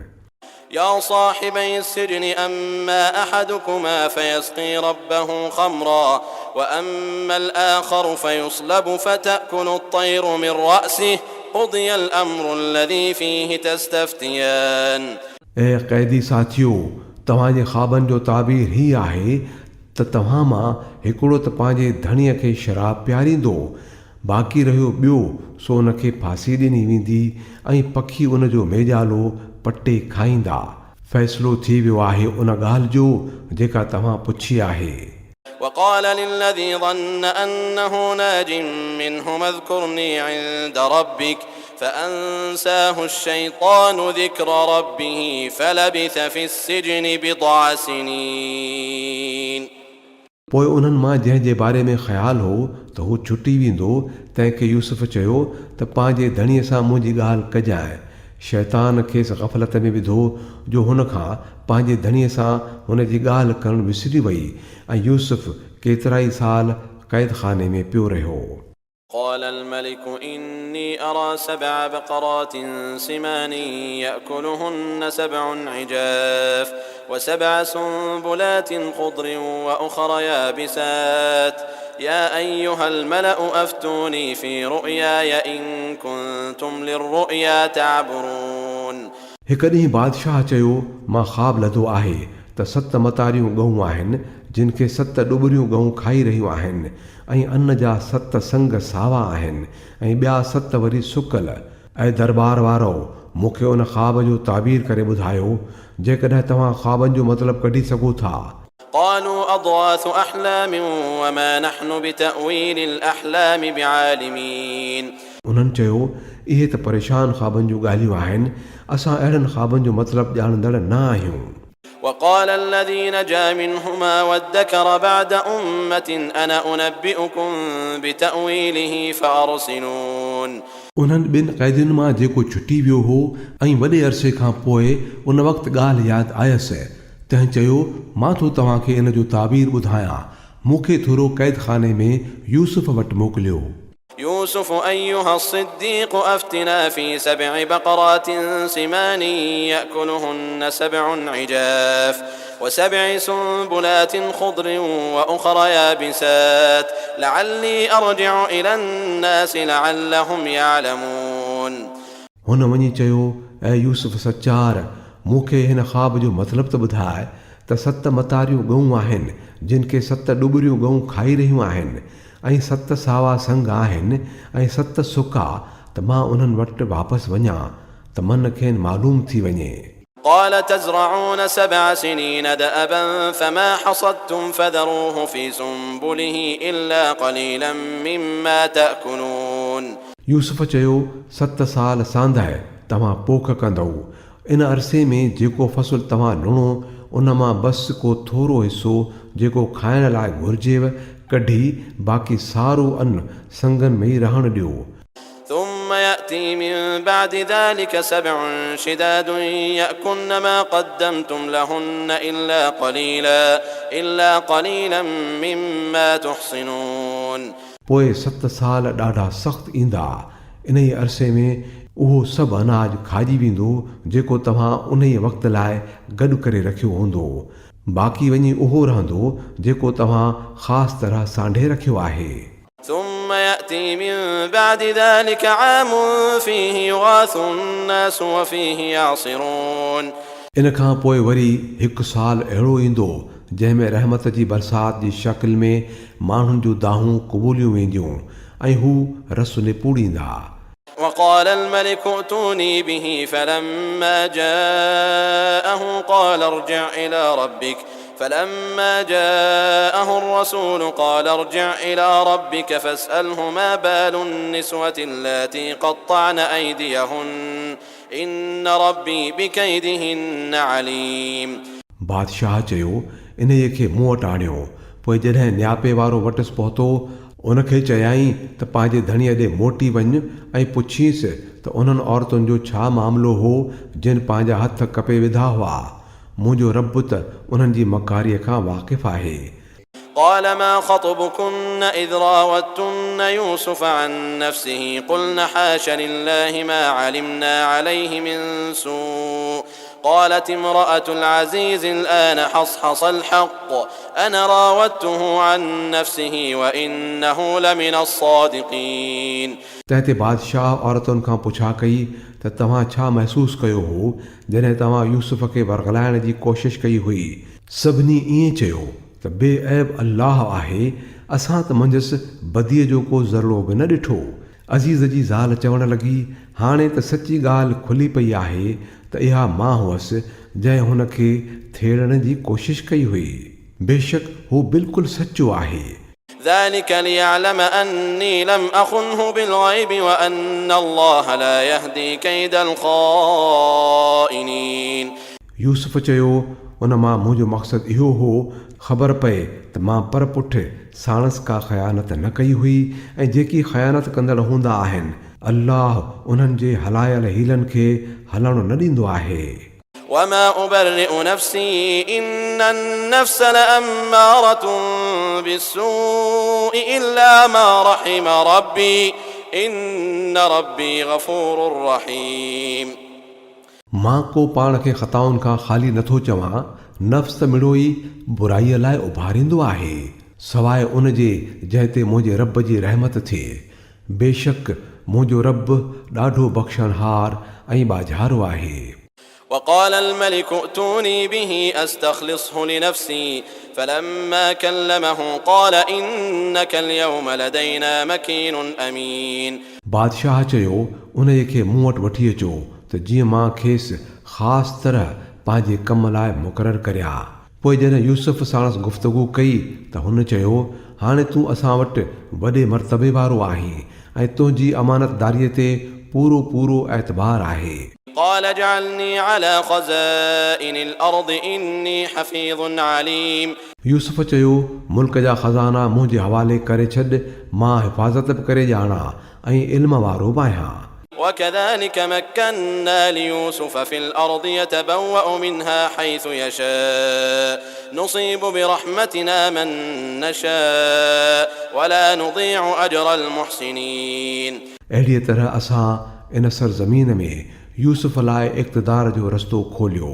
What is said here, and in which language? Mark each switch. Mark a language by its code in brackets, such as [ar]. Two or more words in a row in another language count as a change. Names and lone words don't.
[ar] يا صاحبي السجن أما أحدكما فيسقي ربه خمرا وأما الآخر فيصلب فتأكل الطير من رأسه قضي الأمر الذي فيه تستفتيان [sd] ऐं क़ैदी साथियो तव्हांजे ख़्वाबनि जो ताबीर ही आहे त तव्हां मां हिकिड़ो त पंहिंजे धणीअ खे शराब पियारींदो बाक़ी रहियो ॿियो सो उनखे फांसी ॾिनी वेंदी ऐं पखी उन जो मेजालो पटे खाईंदा फ़ैसिलो थी वियो आहे उन ॻाल्हि जो जेका तव्हां पुछी आहे [ar] وقال للذي ظن أنه ناج منهما اذكرني عند ربك فأنساه الشيطان ذكر ربه فلبث في السجن بضع سنين [sd] पोइ उन्हनि मां जंहिंजे बारे में ख़्यालु हो त हू छुटी वेंदो तंहिंखे यूसुफ चयो त पंहिंजे धणीअ सां मुंहिंजी ॻाल्हि कजांइ शैतान खेसि ग़फ़लत में विधो जो हुन खां पंहिंजे धणीअ सां हुन जी ॻाल्हि करणु विसरी वई ऐं यूसुफ केतिरा ई साल क़ैद खाने में पियो रहियो [ar] قال الملك إني أرى 7 بقرات سمان يأكلهن 7 عجاف و7 سنبلات خضر وأخر يابسات يا أيها الملأ أفتوني في رؤياي إن كنتم للرؤيا تعبرون [sd] हिकु ॾींहुं बादशाह चयो मां ख़्वाब लधो आहे त 7 मतारियूं ॻऊं आहिनि जिन खे 7 ॾुबरियूं ॻऊं खाई रहियूं आहिनि ऐं अन्न जा 7 संग सावा आहिनि ऐं ॿिया 7 वरी सुकल ऐं दरबार वारो मूंखे उन ख़्वाब जो ताबीर करे ॿुधायो जेकॾहिं तव्हां ख़्वाबनि जो मतिलबु कढी सघो था [ar] قالوا أضغاث أحلام وما نحن بتأويل الأحلام بعالمين [sd] उन्हनि चयो इहे त परेशान ख़्वाबनि जूं ॻाल्हियूं आहिनि असां अहिड़नि ख़्वाबनि जो मतिलबु ॼाणंदड़ न आहियूं [ar] وقال الذي نجا منهما وادكر بعد أمة أنا أنبئكم بتأويله فأرسلون [sd] उन्हनि ॿिनि क़ैदियुनि मां जेको छुटी वियो हो ऐं वॾे अरसे खां पोइ उन वक़्तु ॻाल्हि यादि आयसि तंहिं चयो मां थो तव्हांखे इन जो ताबीर ॿुधायां मूंखे थोरो क़ैद खाने में यूसुफ वटि मोकिलियो [ar] يوسف أيها الصديق أفتنا في 7 بقرات سمان يأكلهن 7 عجاف و7 سنبلات خضر وأخر يابسات لعلي أرجع إلى الناس لعلهم يعلمون [sd] हुन वञी चयो ऐं यूसुफ सचार मूंखे हिन ख़्वाब जो मतिलबु त ॿुधाए त 7 मतारियूं ॻऊं आहिनि जिन खे 7 ॾुबरियूं ॻऊं खाई रहियूं आहिनि ऐं 7 सावा संग आहिनि ऐं 7 सुका त मां उन्हनि वटि वापसि वञा त मन खेनि मालूम थी वञे [ar] قال تزرعون 7 سنين دأبا فما حصدتم فذروه في سنبله إلا قليلا مما تأكلون [sd] यूसुफ चयो 7 साल सांधाए तव्हां पोख कंदव इन अरसे में जेको फ़सुलु तव्हां लुणो उन मां बसि को थोरो हिसो जेको खाइण लाइ घुर्जेव कढी बाक़ी सारो अन्न संगनि में ई रहणु ॾियो [ar] ثم يأتي من بعد ذلك 7 شداد يأكلن ما قدمتم لهن إلا قليلا مما تحصنون [sd] पोइ 7 साल ॾाढा सख़्तु ईंदा इन ई अरसे में उहो सभु अनाज खाइजी वेंदो जेको तव्हां उन ई वक़्त लाइ गॾु करे रखियो हूंदो बाक़ी वञी उहो रहंदो जेको तव्हां ख़ासि तरह सांढे रखियो आहे [ar] ثم يأتي من بعد ذلك عام فيه يغاث الناس وفيه يعصرون [sd] इन खां पोइ वरी 1 साल अहिड़ो ईंदो जंहिंमें रहमत जी बरसात जी शक्ल में माण्हुनि जूं दाहूं क़बूलियूं वेंदियूं ऐं हू रस निपूड़ींदा। [ar] وقال الملك ائتوني به فلما جاءه قال ارجع إلى ربك فلما جاءه الرسول قال ارجع إلى ربك فاسأله ما بال النسوة اللاتي قطعن أيديهن إن ربي بكيدهن عليم। [sd] बादशाह चयो इन खे मूं वटि आणियो। पोइ जॾहिं न्यापे वारो वटसि पहुतो उनखे चयाईं त पंहिंजे धणीअ ॾे मोटी वञ ऐं पुछीसि त उन्हनि औरतुनि जो छा मामिलो हो जिन पंहिंजा हथ कपे विधा हुआ। मुंहिंजो रब त उन्हनि जी मकारीअ खां वाक़िफ़ आहे। [ar] قال ما خطبكن إذ راوتن يوسف عن نفسه قلن حاش لله ما علمنا عليه من سوء قالت امرأة العزيز الآن حصحص الحق أنا راودته عن نفسه وإنه لمن الصادقين। [sd] तंहिं ते बादशाह औरतुनि खां पुछा कई त तव्हां छा महसूसु कयो हो जॾहिं तव्हां यूसुफ खे वरगलाइण जी कोशिश कई हुई। सभिनी ईअं चयो त बेऐब अल्लाह आहे, असां त मंझसि बदीअ जो को ज़रो बि न ॾिठो। अज़ीज़ जी ज़ाल चवण लॻी हाणे त सची ॻाल्हि खुली पई आहे त इहा मां हुअसि जंहिं हुन खे थेड़ण जी कोशिश कई हुई। बेशक हू बिल्कुलु सचो आहे। [ar] ذلك ليعلم أني لم أخنه بالغيب وأن الله لا يهدي كيد الخائنين। [sd] यूसुफ चयो उन मां मुंहिंजो मक़सदु इहो हो ख़बर पए त मां पर पुठि साणस का ख़यानत न कई हुई ऐं जेकी ख़यानत कंदड़ हूंदा आहिनि अल्लाह उन्हनि जे हलायल हीलनि खे हलणु न ॾींदो आहे। [ar] وما أبرئ نفسي إن النفس لأمارة بالسوء إلا ما رحم ربي إن ربي غفور رحيم। [sd] मां को पाण खे ख़ताउनि खां ख़ाली नथो चवां। नफ़्स त मिड़ो ई बुराईअ लाइ उभारींदो आहे सवाइ उन जे जंहिं ते मुंहिंजे रब जी रहमत थिए। बेशक मुंहिंजो रब ॾाढो बख़्शणहार ऐं बाझारो आहे। [ar] وقال الملك ائتوني به أستخلصه لنفسي فلما كلمه قال إنك اليوم لدينا مكين أمين। [sd] बादशाह चयो उन खे मूं वटि वठी अचो त जीअं मां खेसि ख़ासि तरह पंहिंजे कम लाइ मुक़ररु करियां। पोइ जॾहिं यूसुफ साणसि गुफ़्तगू कई त हुन चयो हाणे तूं असां वटि वॾे मर्तबे वारो आहीं ऐं तुंहिंजी अमानतदारीअ ते पूरो पूरो एतबार आहे। [ar] قال اجعلني على خزائن الأرض إني حفيظ عليم। [sd] यूसुफ चयो मुल्क जा ख़ज़ाना मुंहिंजे हवाले करे छॾ, मां हिफ़ाज़त बि करे ॼाणा ऐं इल्म वारो बि आहियां। [ar] وكذلك مكنا ليوسف في الأرض يتبوأ منها حيث يشاء نصيب برحمتنا من نشاء ولا نضيع أجر المحسنين। [sd] अहिड़ीअ तरह असां इन सरज़मीन में यूसुफ लाइ इक़्तिदार जो रस्तो खोलियो।